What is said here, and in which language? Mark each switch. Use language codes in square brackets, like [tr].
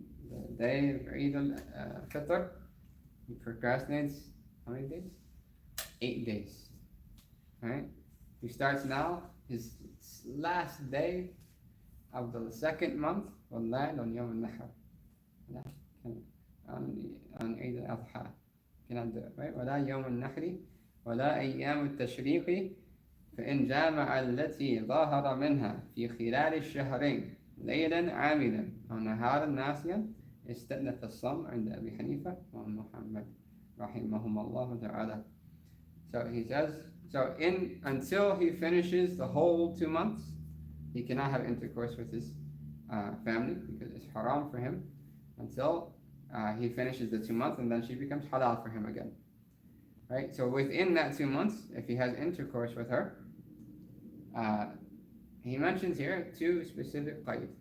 [en] The day of Eid al-Fitr, he procrastinates how many days? 8 days, right? He starts now, his last day of the 2nd month will land on Yawm al-Nahr, on Eid al-Adha. Cannot do it, right? [ar] ولا يوم النحر ولا أيام التشريق فإن جامع التي ظاهر منها في خلال الشهرين ليلا عاملا أو نهارا ناسيا استأنف الصوم عند أبي حنيفة ومحمد رحمهم الله تعالى. [en] So he says, until he finishes the whole 2 months, he cannot have intercourse with his family because it's haram for him until he finishes the 2 months, and then she becomes halal for him again. right? So within that 2 months, if he has intercourse with her, he mentions here two specific qayd.